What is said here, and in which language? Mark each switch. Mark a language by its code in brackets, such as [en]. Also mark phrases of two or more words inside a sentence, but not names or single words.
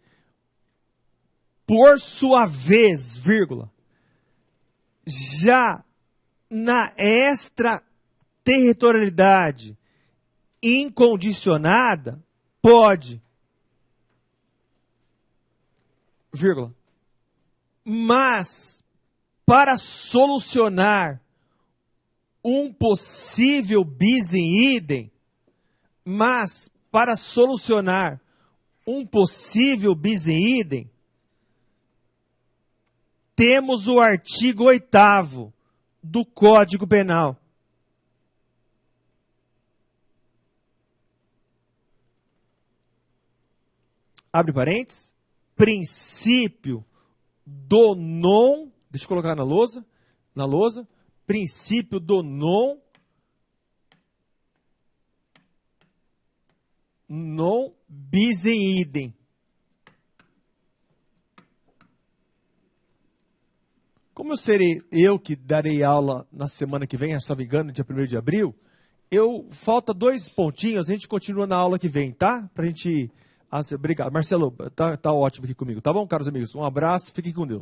[pt] Por sua vez, vírgula, já na extraterritorialidade incondicionada, pode, vírgula, mas para solucionar um possível [la] bis in idem, [pt] temos o artigo 8º do Código Penal. Abre parênteses, princípio do non, deixa eu colocar na lousa, princípio do [la] non bis in idem. [pt] Como eu que darei aula na semana que vem, se não me engano, dia 1º de abril, falta 2 pontinhos, a gente continua na aula que vem, tá? Pra gente... obrigado. Marcelo, tá ótimo aqui comigo, tá bom, caros amigos? Um abraço, fiquem com Deus.